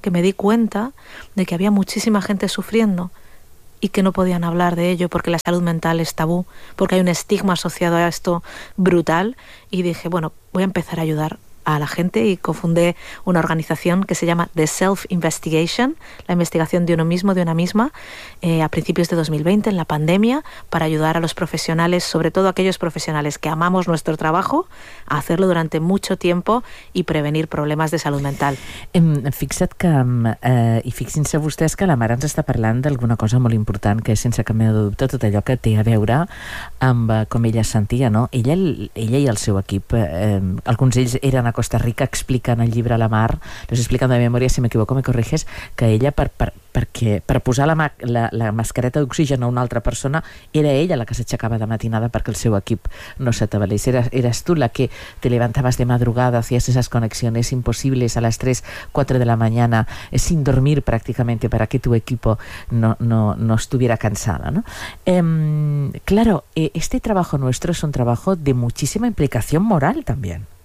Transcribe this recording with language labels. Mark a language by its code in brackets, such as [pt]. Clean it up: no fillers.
[es] Que me di cuenta de que había muchísima gente sufriendo y que no podían hablar de ello porque la salud mental es tabú, porque hay un estigma asociado a esto brutal, y dije, bueno, voy a empezar a ayudar a la gente, y cofundé una organización que se llama The Self Investigation, la investigación de uno mismo, de una misma, a principios de 2020, en la pandemia, para ayudar a los profesionales, sobre todo aquellos profesionales que amamos nuestro trabajo, a hacerlo durante mucho tiempo y prevenir problemas de salud mental. [ca] Fixa't que, i fixin-se vostès, que la mare ens està parlant d'alguna cosa molt important, que és, sense cap mena de dubte, tot allò que té a veure amb com ella sentia, no? Ella i el seu equip, alguns d'ells eren a Costa Rica explicant el llibre a la Mar, les explicant de memòria, si m'equivoco [es] me corriges, [ca] que ella per posar la mascareta d'oxigen a una altra persona, era ella la que s'aixecava de matinada perquè el seu equip no s'atabalés. [es] Eres tu la que te levantabas de madrugada, hacías esas conexiones imposibles a las 3, 4 de la mañana, sin dormir prácticamente, para que tu equipo no estuviera cansada, ¿no? Claro, este trabajo nuestro es un trabajo de muchísima implicación moral también.